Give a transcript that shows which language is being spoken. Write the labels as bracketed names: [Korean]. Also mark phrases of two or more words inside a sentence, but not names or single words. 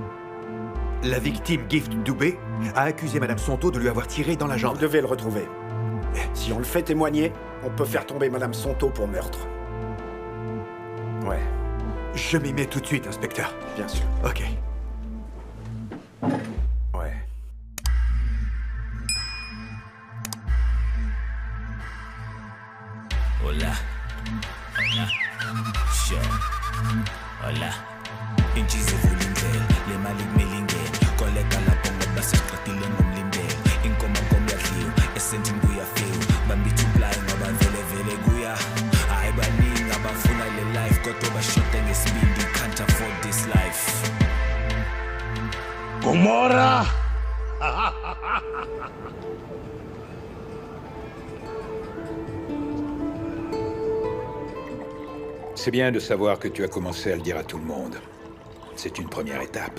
[French] La victime Gift Doubé a accusé Madame Sonto de lui avoir tiré dans la jambe. Vous devez le retrouver. Si on le fait témoigner, on peut faire tomber Madame Sonto pour meurtre. Ouais, Je m'y mets tout de suite, inspecteur. bien sûr. Ok. Ouais. [Spanish] Hola. Hola. Sure. Hola. [Zulu] Inchize vulindlela, le mali kumilingene. Koleka lapho ngoba sesiqedile ngomlindelo. Inkoma komyadliwa, esendini kuyafika. Bambithi uplayi ngoba vele vele kuya. Hayi baningi abafuna le life kodwa bashoda ngesibindi. [English] Can't afford this life. Gomorra! [French] C'est bien de savoir que tu as commencé à le dire à tout le monde. C'est une première étape.